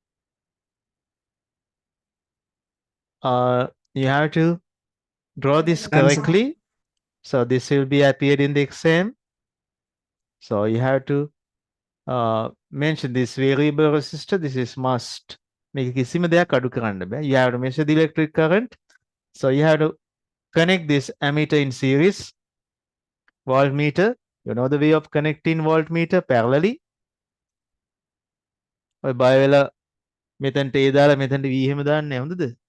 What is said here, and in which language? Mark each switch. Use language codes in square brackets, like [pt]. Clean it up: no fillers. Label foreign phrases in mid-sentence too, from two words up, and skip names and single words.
[en] You have to draw this correctly. So this will be appeared in the exam. So you have to mention this variable resistor. This is must. [si] Make කිසිම දෙයක් අඩු කරන්න බෑ. [en] You have to measure the electric current. So you have to connect this ammeter in series. Voltmeter. You know the way of connecting voltmeter parallelly. [si] ඔය බය වෙලා මෙතනට A දාලා මෙතනට V එහෙම දාන්නේ හොඳද?